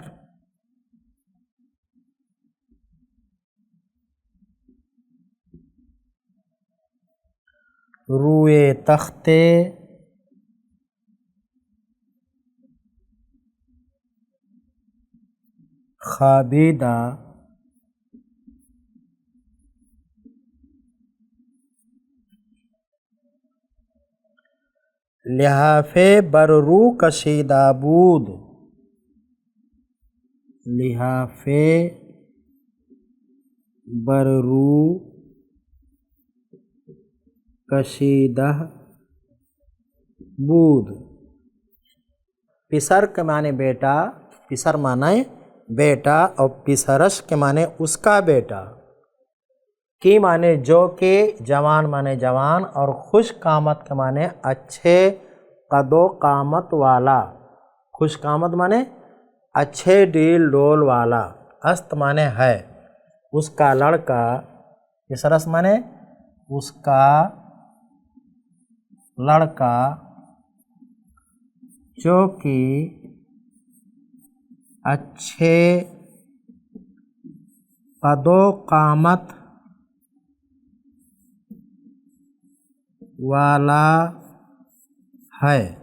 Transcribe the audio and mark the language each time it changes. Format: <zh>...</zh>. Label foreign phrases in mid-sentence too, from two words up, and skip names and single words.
<fa>روئے تختے خوابیدہ لحافِ بر رو کشیدہ بود. لحافِ بر رو کشیدہ بود.</fa> <ur>پسر کے معنی بیٹا، پسر معنی بیٹا، اور پسرش کے معنی اس کا بیٹا، کی معنی جو کہ، جوان معنی جوان، اور</ur> <fa>خوش قامت</fa> <ur>کے معنی اچھے قد و قامت والا.</ur> <fa>خوش قامت</fa> <ur>معنی اچھے ڈیل ڈول والا، است مانے ہے، اس کا لڑکا، یہ سرس مانے اس کا لڑکا، جو کہ اچھے قد و قامت والا ہے۔</ur>